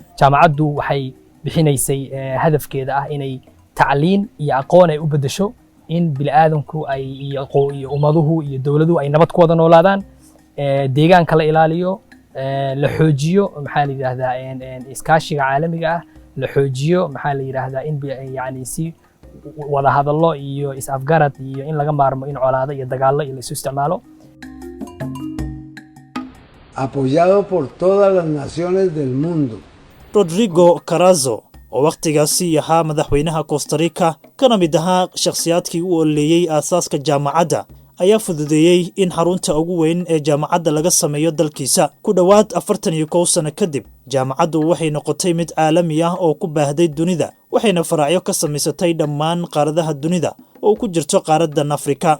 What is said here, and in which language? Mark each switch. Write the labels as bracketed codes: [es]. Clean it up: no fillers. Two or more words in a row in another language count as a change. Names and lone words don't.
[so] jaamacaddu waxay bixinaysay hadafkeeda ah inay tacliin iyo aqoon ay u beddesho in bini'aadanku ay iyo ummaduhu iyo dawladuhu ay nabad ku wada noolaadaan, deegaanka la ilaaliyo, la xoojiyo maxaa la yiraahdaa iskaashiga caalamiga ah, la xoojiyo maxaa la yiraahdaa in yani si wada hadallo iyo is-afgarad iyo in laga maarmo in colaado iyo dagaallo iyo la isu isticmaalo. [es] apoyado por todas las naciones del mundo. [so] Rodrigo Carazo oo waqtigaasi ahaa madaxweynaha Costa Rica kana mid ahaa shakhsiyaadkii u oleeyay aasaaska jaamacadda ayaa fududeeyay in xarunta ugu weyn ee jaamacadda laga sameeyo dalkiisa. ku dhawaad 41 sano kadib jaamacaddu waxay noqotay mid caalami ah oo ku baahday dunida, waxayna faracyo ka samaysatay dhammaan qaaradaha dunida oo ku jirto qaaraddan Afrika.